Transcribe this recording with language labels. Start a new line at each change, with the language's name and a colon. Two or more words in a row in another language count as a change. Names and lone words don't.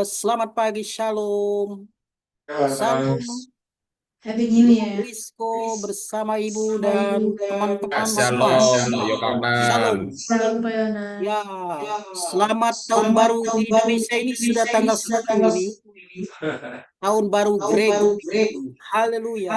Indonesian: Selamat pagi, shalom. Salam
English: Happy New Year.
Indonesian: Brisco bersama Ibu dan teman-teman Shalom, semua. Yohanan. Shalom. Shalom Pak Yona. Ya, selamat tahun baru di Indonesia ini sudah tanggal 1 ini. Tahun baru Grego. Haleluya.